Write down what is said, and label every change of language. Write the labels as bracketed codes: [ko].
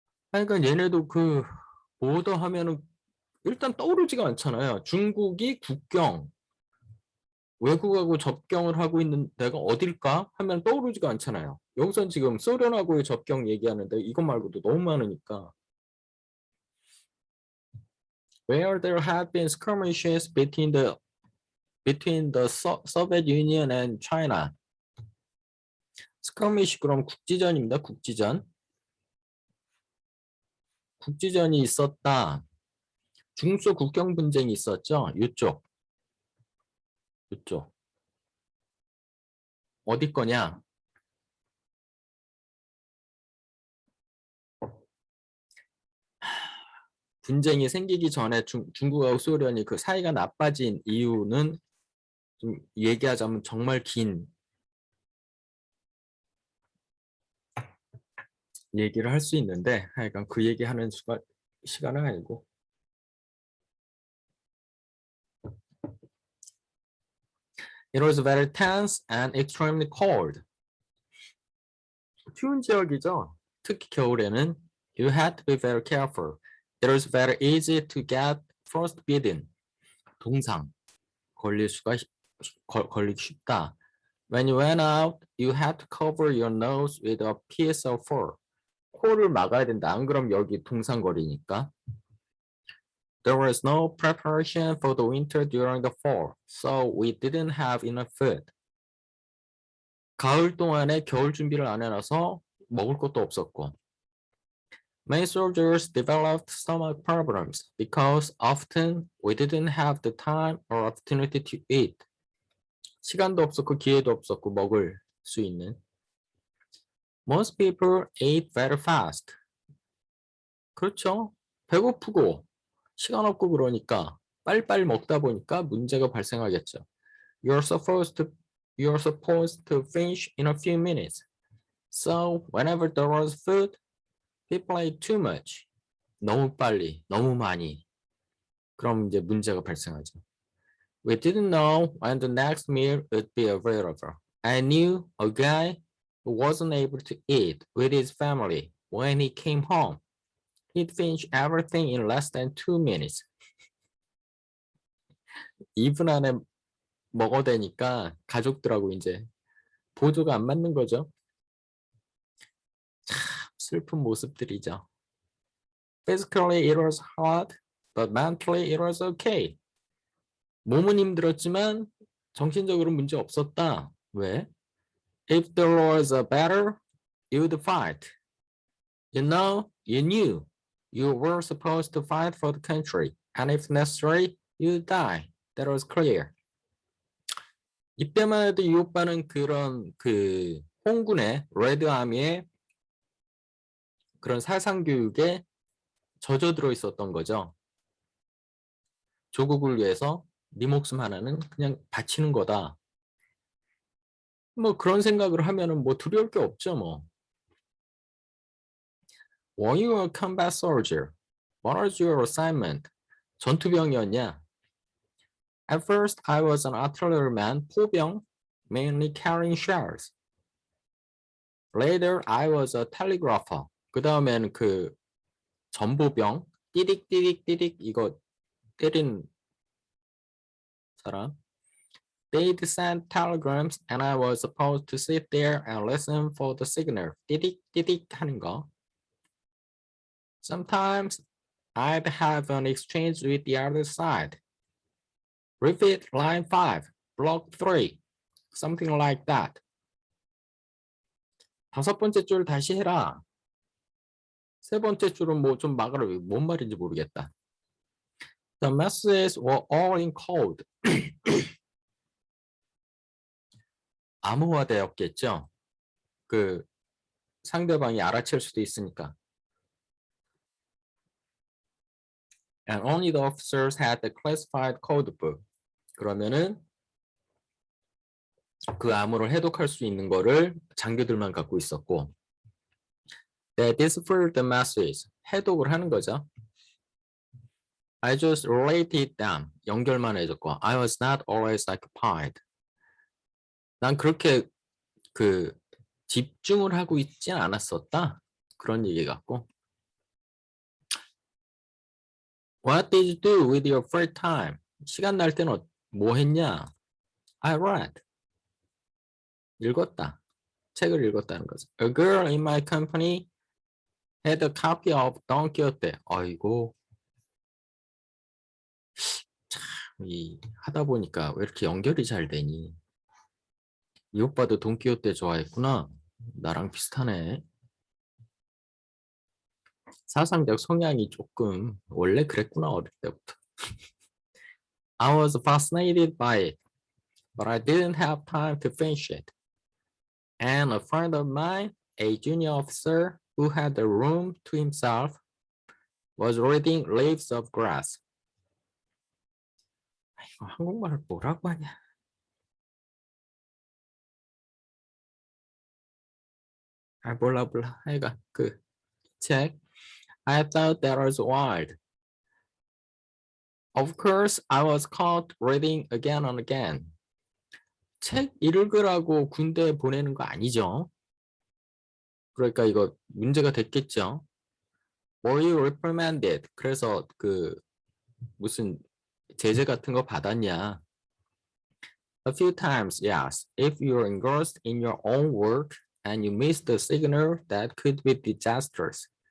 [ko] 그러니까 얘네도 그 보더 하면은 일단 떠오르지가 않잖아요. 중국이 국경, 외국하고 접경을 하고 있는 데가 어딜까 하면 떠오르지가 않잖아요. 여기선 지금 소련하고의 접경 얘기하는데 이것 말고도 너무 많으니까. [en] Where there have been skirmishes between the Soviet Union and China. [ko] skirmish 그럼 국지전입니다. 국지전. 국지전이 있었다. 중소 국경 분쟁이 있었죠. 이쪽. 어디 거냐? 분쟁이 생기기 전에 중국하고 소련이 그 사이가 나빠진 이유는 좀 얘기하자면 정말 긴 얘기를 할 수 있는데 하여간 그 얘기하는 시간은 아니고 [en] It was very tense and extremely cold. [ko] 추운 지역이죠. 특히 겨울에는 [en] You had to be very careful. It was very easy to get frostbitten. [ko] 동상 걸리기 쉽다. [en] When you went out, you had to cover your nose with a piece of fur. [ko] 코를 막아야 된다. 안 그럼 여기 동상거리니까. [en] There was no preparation for the winter during the fall, so we didn't have enough food. [ko] 가을 동안에 겨울 준비를 안 해놔서 먹을 것도 없었고. [en] Many soldiers developed stomach problems because often we didn't have the time or opportunity to eat. [ko] 시간도 없었고 기회도 없었고 먹을 수 있는. [en] Most people ate very fast. [ko] 그렇죠. 배고프고 시간 없고 그러니까 빨리빨리 먹다 보니까 문제가 발생하겠죠. [en] You're supposed to finish in a few minutes. So whenever there was food, people ate too much. [ko] 너무 빨리, 너무 많이. 그럼 이제 문제가 발생하죠. [en] We didn't know when the next meal would be available. I knew a guy who wasn't able to eat with his family when he came home. He'd finish everything in less than 2 minutes. [ko] 2분 안에 먹어대니까 가족들하고 이제 보조가 안 맞는 거죠. 참 슬픈 모습들이죠. [en] Physically it was hard, but mentally it was okay. [ko] 몸은 힘들었지만 정신적으로 문제 없었다. 왜? [en] If there was a battle, you'd fight. You know, you knew you were supposed to fight for the country, and if necessary, you'd die. That was clear. [ko] 이때만 해도 이 오빠는 그런 그 홍군의 레드 아미의 그런 사상 교육에 젖어들어 있었던 거죠. 조국을 위해서 네 목숨 하나는 그냥 바치는 거다. 뭐 그런 생각을 하면은 뭐 두려울 게 없죠, 뭐. [en] Were you a combat soldier? What was your assignment? [ko] 전투병이었냐? [en] At first, I was an artilleryman, 포병, mainly carrying shells. Later, I was a telegrapher. [ko] 그 다음에는 그 전보병, 띠릭띠릭띠릭 이거 때린 사람. [en] They'd send telegrams and I was supposed to sit there and listen for the signal. [ko] 띠릭띠릭 하는 거. [en] Sometimes I'd have an exchange with the other side. Repeat line 5, block 3, something like that. [ko] 다섯 번째 줄 다시 해라. 세 번째 줄은 뭐 좀 막으라. 뭔 말인지 모르겠다. [en] The messages were all in code. [ko] 암호화되었겠죠. 그 상대방이 알아챌 수도 있으니까. [en] And only the officers had the classified code book. [ko] 그러면은 그 암호를 해독할 수 있는 거를 장교들만 갖고 있었고. [en] They deciphered the message. [ko] 해독을 하는 거죠. [en] I just related them. [ko] 연결만 해줬고. [en] I was not always occupied. [ko] 난 그렇게 그 집중을 하고 있지 않았었다. 그런 얘기 같고. [en] What did you do with your free time? [ko] 시간 날 때는 뭐 했냐? [en] I read. [ko] 읽었다. 책을 읽었다는 거죠. [en] A girl in my company had a copy of Don Quixote. [ko] 아이고. 참, 하다 보니까 왜 이렇게 연결이 잘 되니? 이 오빠도 돈키호테 좋아했구나. 나랑 비슷하네. 사상적 성향이 조금 원래 그랬구나 어릴 때부터. [en] I was fascinated by it, but I didn't have time to finish it. And a friend of mine, a junior officer who had the room to himself, was reading Leaves of Grass. [ko] 이거 한국말을 뭐라고 하냐? 아 몰라. 하여간 그 책. [en] I thought that was wild. Of course, I was caught reading again and again. [ko] 책 읽으라고 군대에 보내는 거 아니죠? 그러니까 이거 문제가 됐겠죠? [en] Were you reprimanded? [ko] 그래서 그 무슨 제재 같은 거 받았냐? [en] A few times, yes. If you're engrossed in your own work and you miss the signal, that could be disastrous.